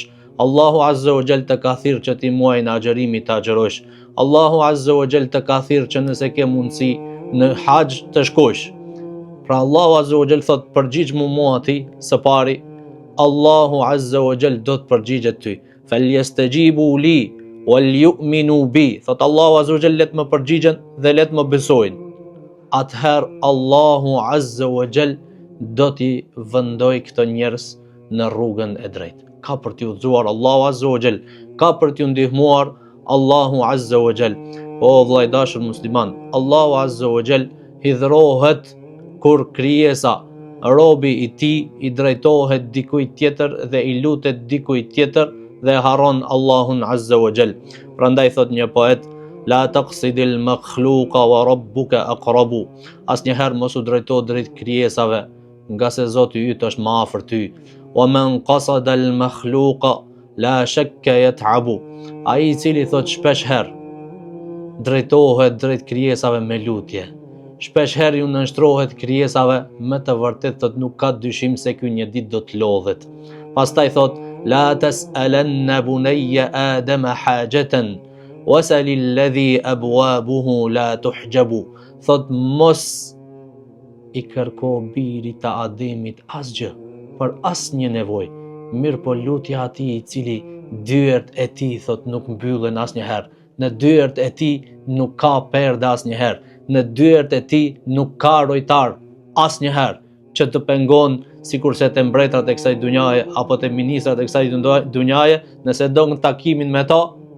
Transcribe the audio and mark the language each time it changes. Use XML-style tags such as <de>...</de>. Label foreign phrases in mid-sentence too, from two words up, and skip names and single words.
<sq>Allahu</sq> <ar>عز وجل</ar> <sq>të ka thirr që ti muajin e agjërimit t'a agjërosh. Allahu</sq> <ar>عز وجل</ar> <sq>të ka thirr që nëse ke mundësi në haxh të shkosh. Pra Allahu</sq> <ar>عز وجل</ar> <sq>thot përgjigj mua ti, së pari Allahu</sq> <ar>عز وجل</ar> <sq>do të përgjigjet ty.</sq> <ar>فليستجيبوا لي وليؤمنوا بي.</ar> <sq>Thot Allahu</sq> <ar>عز وجل</ar> <sq>let më përgjigjen dhe let më besojnë. Atëherë Allahu</sq> <ar>عز وجل</ar> <sq>do t'i vendoj këto njerëz në rrugën e drejtë. Ka për t'ju udhëzuar Allahu</sq> <ar>عز وجل,</ar> <sq>ka për t'ju ndihmuar Allahu</sq> <ar>عز وجل.</ar> <sq>O vëllai dashur musliman, Allahu</sq> <ar>عز وجل</ar> <sq>hidhrohet kur krijesa, robi i tij i drejtohet dikujt tjetër dhe i lutet dikujt tjetër dhe harron Allahun</sq> <ar>عز وجل.</ar> <sq>Prandaj thot një poet,</sq> <ar>لا تقصد المخلوق وربك أقرب.</ar> <sq>Asnjëherë mos u drejto drejt krijesave, nga se Zoti yt është më afër ty.</sq> <ar>ومن قصد المخلوق لا شك يتعب.</ar> <sq>Ai i cili thot shpesh herë drejtohet drejt krijesave me lutje, shpesh herë ju nënshtrohet krijesave, me të vërtet thot nuk ka dyshim se ky një ditë do të lodhet. Pastaj thot</sq> <ar>لا تسألن بني آدم حاجة وسل الذي أبوابه لا تحجب.</ar> <sq>Thot mos i kërko birit të Ademit asgjë për asnjë nevojë, mirë po lutja atij i cili dyert e tij thot nuk mbyllen asnjëherë, në dyert e tij nuk ka perde asnjëherë, në dyert e tij nuk ka rojtar asnjëherë që të pengon sikurse te mbretërat e kësaj dunjaje apo te ministrat e kësaj dunjaje, nëse do në takimin me ta</sq>